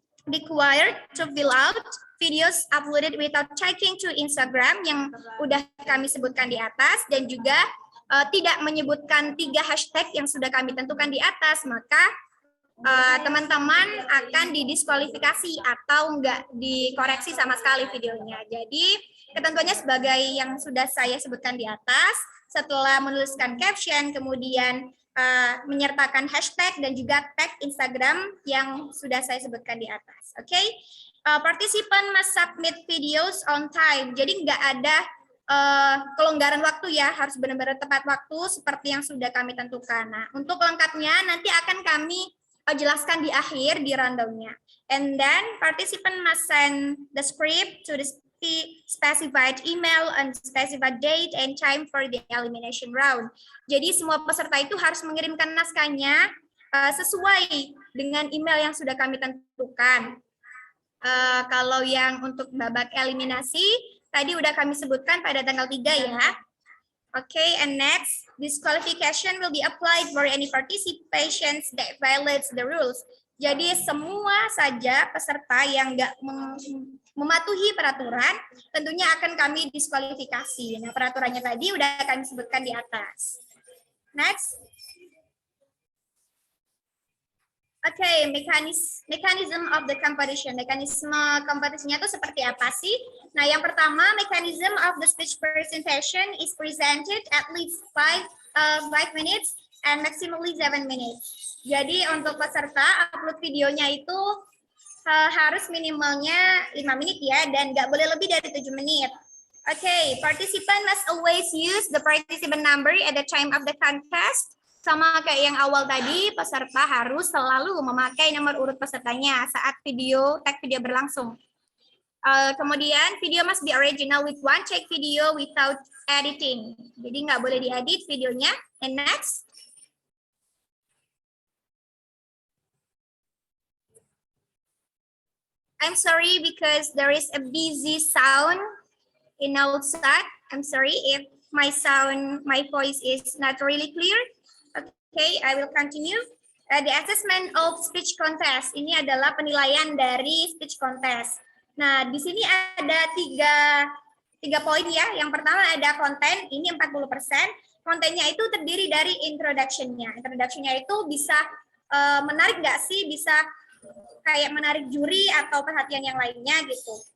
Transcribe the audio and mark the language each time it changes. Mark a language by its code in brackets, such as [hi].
[en] Required to fill out videos uploaded without checking to Instagram [id] yang udah kami sebutkan di atas, dan juga tidak menyebutkan 3 hashtag yang sudah kami tentukan di atas, maka teman-teman akan didiskualifikasi atau enggak dikoreksi sama sekali videonya. Jadi ketentuannya sebagai yang sudah saya sebutkan di atas, setelah menuliskan caption, kemudian menyertakan hashtag dan juga tag Instagram yang sudah saya sebutkan di atas. Oke. [en] Participant must submit videos on time. [id] Jadi nggak ada kelonggaran waktu ya, harus benar-benar tepat waktu seperti yang sudah kami tentukan. Nah, untuk lengkapnya nanti akan kami jelaskan di akhir di rundown-nya. [en] And then participant must send the script to the specified email and specified date and time for the elimination round. [id] Jadi semua peserta itu harus mengirimkan naskahnya sesuai dengan email yang sudah kami tentukan. Kalau yang untuk babak eliminasi, tadi udah kami sebutkan pada tanggal 3 ya. [en] Oke, and next, disqualification will be applied for any participations that violates the rules. [id] Jadi semua saja peserta yang nggak mematuhi peraturan, tentunya akan kami diskualifikasi. Nah, peraturannya tadi udah kami sebutkan di atas. [en] Next. Oke, mechanism of the competition. [id] Mekanisme kompetisinya itu seperti apa sih? Nah, yang pertama, [en] mechanism of the speech presentation is presented at least 5 minutes and maximally 7 minutes. [id] Jadi untuk peserta upload videonya itu harus minimalnya 5 menit ya, dan nggak boleh lebih dari 7 menit. [en] Oke, participant must always use the participant number at the time of the contest. [id] Sama kayak yang awal tadi, peserta harus selalu memakai nomor urut pesertanya saat tag video berlangsung. [en] Kemudian, video must be original with one take video without editing. [id] Jadi nggak boleh diedit videonya. [en] And next. I'm sorry because there is a busy sound in outside. I'm sorry if my voice is not really clear. Okay, I will continue. The assessment of speech contest. [id] Ini adalah penilaian dari speech contest. Nah, di sini ada tiga poin ya. Yang pertama ada konten, ini 40%. Kontennya itu terdiri dari introduction-nya. Introduction-nya itu bisa menarik nggak sih? Bisa kayak menarik juri atau perhatian yang lainnya gitu.